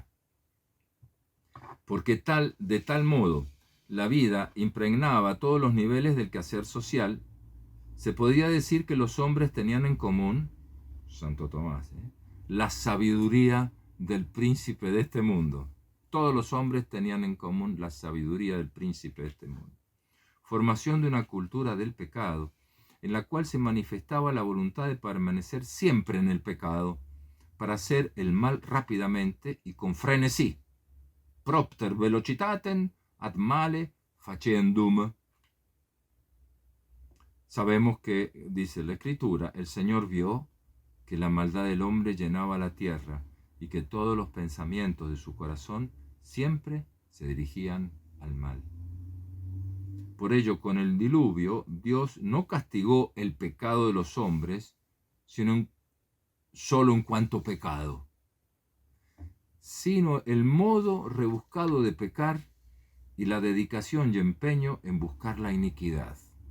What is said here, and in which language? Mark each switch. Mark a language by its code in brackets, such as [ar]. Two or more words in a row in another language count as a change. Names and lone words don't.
[es] Porque de tal modo la vida impregnaba todos los niveles del quehacer social, Se podría decir que los hombres tenían en común, Santo Tomás, la sabiduría del príncipe de este mundo. Todos los hombres tenían en común la sabiduría del príncipe de este mundo. Formación de una cultura del pecado, en la cual se manifestaba la voluntad de permanecer siempre en el pecado, para hacer el mal rápidamente y con frenesí. [la] Propter velocitatem ad male faciendum. [es] Sabemos que, dice la Escritura, el Señor vio que la maldad del hombre llenaba la tierra y que todos los pensamientos de su corazón siempre se dirigían al mal. Por ello, con el diluvio, Dios no castigó el pecado de los hombres, sino solo en cuanto pecado, sino el modo rebuscado de pecar y la dedicación y empeño en buscar la iniquidad.